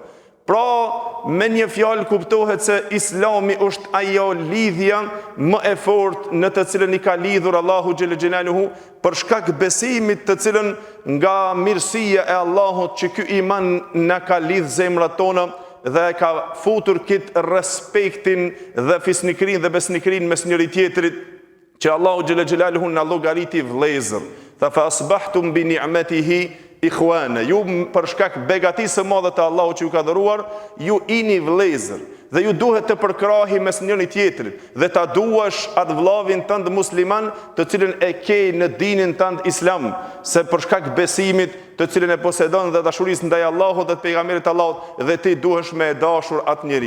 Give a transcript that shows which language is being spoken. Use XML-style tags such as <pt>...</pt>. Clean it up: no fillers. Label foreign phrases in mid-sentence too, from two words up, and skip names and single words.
<sq>Pra, me një fjalë kuptohet se Islami është ajo lidhja më e fortë në të cilën i ka lidhur Allahu</sq> <ar>جل جلاله</ar> <sq>për shkak besimit të cilën nga mirësia e Allahut që ky iman na ka lidh zemrat tona dhe ka futur këtë respektin dhe fisnikrin dhe besnikrin mes njëri tjetrit që Allahu</sq> <ar>جل جلاله</ar> <sq>na llogariti vëllezër.</sq> <ar>Tha فأصبحتم بنعمته إخوانا,</ar> <sq>ju për shkak begatisë së madhe të Allahut që ju ka dhëruar, ju ini vëllezër dhe ju duhet të përkrahi mes njëri tjetrit dhe ta duash atë vllavin tënd musliman të cilën e ke në dinin tënd islam, se për shkak besimit të cilën e posedon dhe dashurisë ndaj Allahut dhe të pejgamberit të Allahut dhe ti duhesh me e dashur atë njeri.</sq>